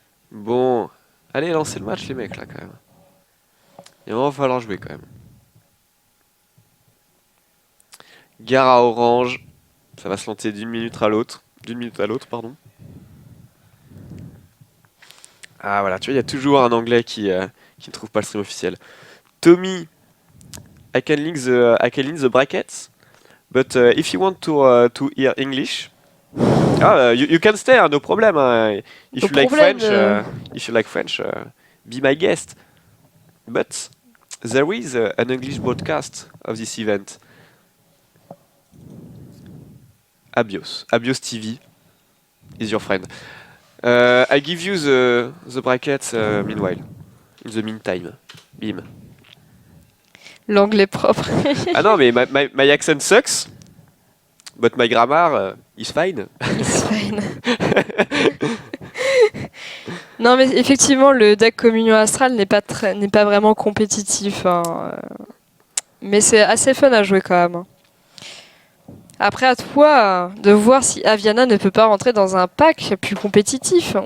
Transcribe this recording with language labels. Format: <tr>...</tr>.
<fr>Bon. Allez, lancez le match, les mecs, là, quand même. Il va falloir jouer, quand même. Gare à orange. Ça va se lancer d'une minute à l'autre. D'une minute à l'autre, pardon. Ah, voilà, tu vois, il y a toujours un anglais qui ne trouve pas le stream officiel.</fr> <en>Tommy, I can link the brackets, but if you want to hear English, you can stay, no problem. If No you like problem, French, be my guest. But there is an English broadcast of this event. Abios TV is your friend. I give you the brackets meanwhile. In the meantime. Bim.</en> <fr>L'anglais propre. Ah non, mais</fr> <en>my accent sucks, but my grammar is fine. It's fine.</en> <fr>Non, mais effectivement, le deck Communion Astrale n'est pas vraiment compétitif. Hein. Mais c'est assez fun à jouer quand même. Après, à toi de voir si Aviana ne peut pas rentrer dans un pack plus compétitif.</fr>